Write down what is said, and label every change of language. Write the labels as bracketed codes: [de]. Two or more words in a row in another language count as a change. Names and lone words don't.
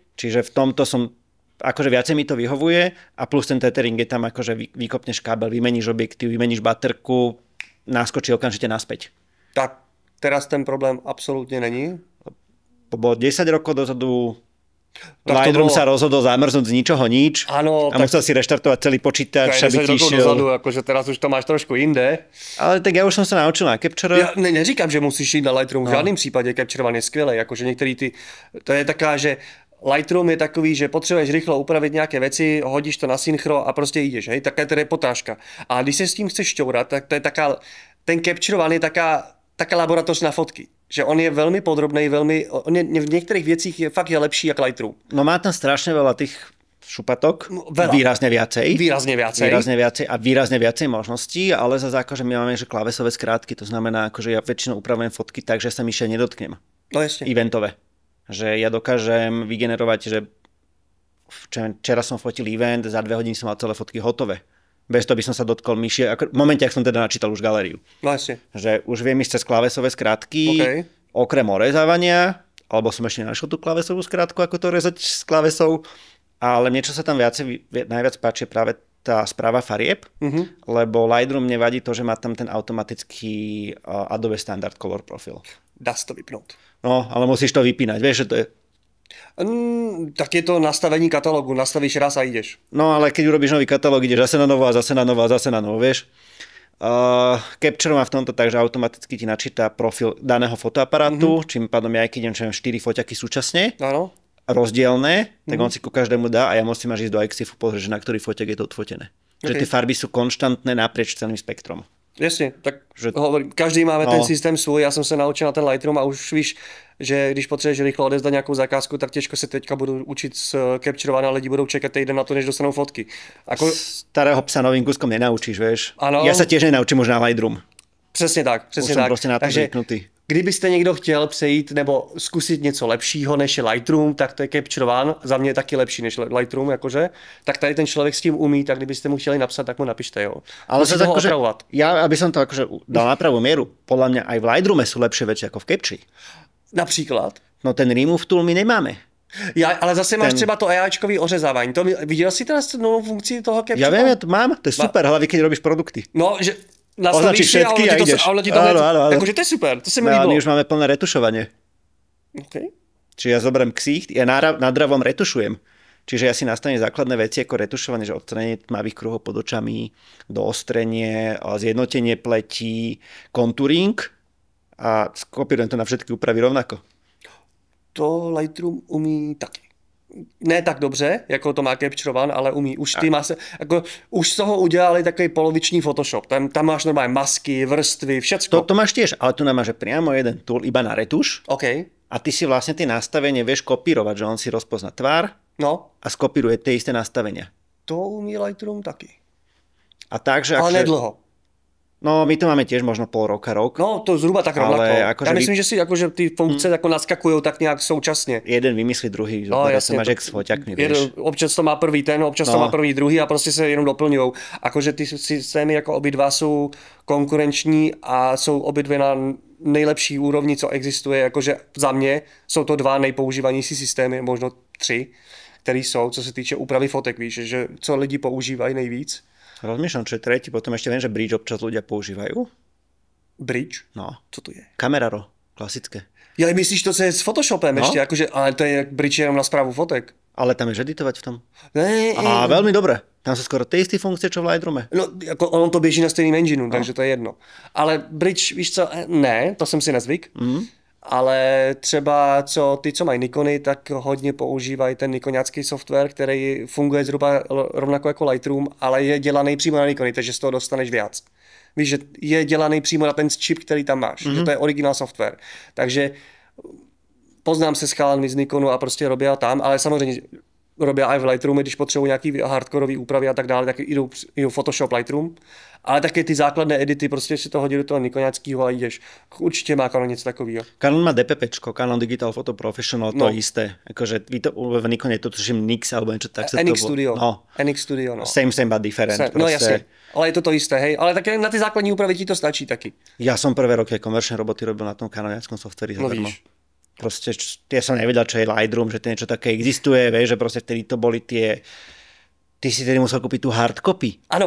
[sk] Čiže v tomto som, akože viacej mi to vyhovuje a plus ten tethering je tam akože vykopneš kábel, vymeníš objektív, vymeníš baterku, naskočí okamžite naspäť. Tak teraz ten problém absolútne není. Bolo 10 rokov dozadu, Tak to Lightroom bolo- sa rozhodol zamrznúť z ničoho nič Áno, a tak musel si reštartovať celý počítač, to je aby 10 ti rokov išiel. dozadu, akože teraz už to máš trošku inde. Ale tak ja už som sa naučil na Capture. [cs] Ja neříkám, že musíš jít na Lightroom, v žádném případě Capture One je skvělý, jakože některý ty, to je taká, že Lightroom je takový, že potřebuješ rychlo upravit nějaké věci, hodíš to na synchro a prostě jdeš, hej, taká je to reportážka. A když se s tím chceš šťourat, tak to je taká, ten Capture One je taká laboratoř na fotky. Že on je velmi podrobný, on je, v některých věcích je fakt je lepší jak Lightroom. [sk] No má tam strašne veľa tých šupatok, Veľa. výrazne viacej. [cs] Výrazně viacej. [sk] Výrazne viacej a výrazne viacej možností, ale zase akože my máme že klávesové skrátky, to znamená, akože ja väčšinou upravujem fotky tak, že sa myše nedotknem. [cs] No jasně. [sk] Eventové. Že ja dokážem vygenerovať, že včera som fotil event, za 2 hodiny som mal celé fotky hotové. Bez toho by som sa dotkol myši, v momente, ak som teda načítal už galériu. [cs] No jasně. [sk] Že už viem ísť cez klávesové skrátky, OK. okrem orezávania, alebo som ešte nenašiel tú klávesovú skrátku, ako to rezať s klávesou, ale mne, čo sa tam najviac páči, je práve tá správa farieb, lebo Lightroom nevadí to, že má tam ten automatický Adobe Standard Color Profil. [cs] Dá se to vypnout. [sk] No, ale musíš to vypínať, vieš, že to je... [cs] Tak je to nastavení katalógu, nastavíš raz a jdeš. [sk] No, ale keď urobíš nový katalóg, ideš zase na novo a zase na novo a zase na novo, vieš. Capture má v tomto tak, že automaticky ti načíta profil daného fotoaparátu, čím pádom ja, keď idem 4 foťaky súčasne, Áno. rozdielne, tak on si ku každému dá a ja musím až ísť do EXIFu pozrieť, že na ktorý foťak je to odfotené. Že Okay. tie farby sú konštantné naprieč celým spektrom. [cs] Jasně, tak [sk] Že- hovorím, každý máme No. [cs] ten systém svůj, já jsem se naučil na ten Lightroom a už víš, že když potřebuješ rychle odezdat nějakou zakázku, tak těžko se teďka budu učit z Capture One a lidi budou čekat týden na to, než dostanou fotky. [sk] Ako, Starého psa novým kúskom nenaučíš, vieš. Áno. Ja sa tiež nenaučím už na Lightroom. [cs] přesně tak, přesně [sk] Už som [cs] tak. [sk] proste na to [cs] Takže [sk] zvyknutý. [cs] kdybyste někdo chtěl přejít nebo zkusit něco lepšího než je Lightroom, tak to je Capture One, za mě je taky lepší než Lightroom, jakože, tak tady ten člověk s tím umí, tak kdybyste mu chtěli napsat, tak mu napište, jo. [sk] Ale to akože, ja, aby som to akože dal na pravú mieru, podľa mňa aj v Lightroome sú lepšie veci ako v Capture. [cs] Například? [sk] No ten [en] remove tool [sk] my nemáme. [cs] Ale zase máš třeba to AIčkový ořezávání. To, viděl jsi teda novou funkci toho Capture? [sk] Ja viem, ja to mám, to je super, hlavne keď robíš produkty. No, že nastavíš si a ono ti to áno. [cs] Akože to je super, to se mi líbilo. líbilo. [sk] My už máme plné retušovanie. Okay. Čiže ja zoberiem ksicht, ja nadravom retušujem. Čiže ja si nastavím základné veci ako retušovanie, že odstranenie tmavých kruhov pod očami, doostrenie, zjednotenie pletí, contouring a skopírujem to na všetky úpravy rovnako. [cs] To Lightroom umí taky. Ne tak dobře, jako to má Capture One, ale umí. Už ty už z toho udělali takový poloviční Photoshop. Tam máš normálně masky, vrstvy, všecko. [sk] To máš tiež, ale tu máš priamo jeden tool iba na retuš. OK. A ty si vlastne tie nastavenie vieš kopírovať, že on si rozpozná tvár a skopíruje tie isté nastavenia. [cs] To umí Lightroom taky. [sk] A takže, ale nedlho. No, my to máme tiež možno pol roka, rok. No, to zhruba tak rovnako. Akože ja myslím, že si akože ty funkce ako naskakujú tak nejak současne. Jeden vymyslí druhý, no, jasne, máš s foťakmi, vieš. [cs] Občas to má prvý ten, občas to má prvý druhý a prostě se jenom doplňují. Akože ty systémy jako obidva jsou konkurenční a jsou obidvě na nejlepší úrovni, co existuje. Jakože za mě jsou to dva nejpoužívanější systémy, možno 3, které jsou, co se týče úpravy fotek, víš, že co lidi používají nejvíc. [sk] Rozmýšľam, čo je tretí, potom ešte viem, že Bridge občas ľudia používajú. Bridge? No. [cs] Co to je? Camera Raw, [sk] klasické. [cs] Ja myslíš to, co je s Photoshopem ešte, akože, ale to je Bridge jenom na správu fotek. [sk] Ale tam je editovať v tom. [cs] Ne, [sk] a veľmi dobre. Tam sú skoro tie isté funkcie, čo v Lightroome. [cs] No, jako ono to běží na stejným engineu, takže to je jedno. Ale Bridge, víš co, ne, to jsem si nezvyk. Ale třeba ty, co mají Nikony, tak hodně používají ten nikoniácký software, který funguje zhruba rovnako jako Lightroom, ale je dělaný přímo na Nikony, takže z toho dostaneš víc. Víš, že je dělaný přímo na ten čip, který tam máš, že to je originál software. Takže poznám se s chalami z Nikonu a prostě robí tam, ale samozřejmě robí i v Lightroomu, když potřebují nějaký hardkorový úpravy a tak dále, tak jdou Photoshop, Lightroom. Ale také ty základné edity, prostě si to hodí do toho nikoniáckého a jdeš. Určitě má Canon něco takového. [sk] Canon má DPPčko, Canon Digital Photo Professional, to isté. Akože v Nikone to tuším NX alebo niečo tak sa to NX Studio. No. NX Studio, no. [en] Same but different. [cs] No jasně, ale je to isté, hej. Ale také na ty základní úpravy ti to stačí taky. [sk] Ja som prvé roky komerčné roboty robil na tom kanoniackom softveri zadarmo. Proste, ja som nevedel, čo je Lightroom, že to niečo také existuje, vieš, že proste vtedy to boli tie... Ty si tedy musel kúpiť tú hardcopy. Áno.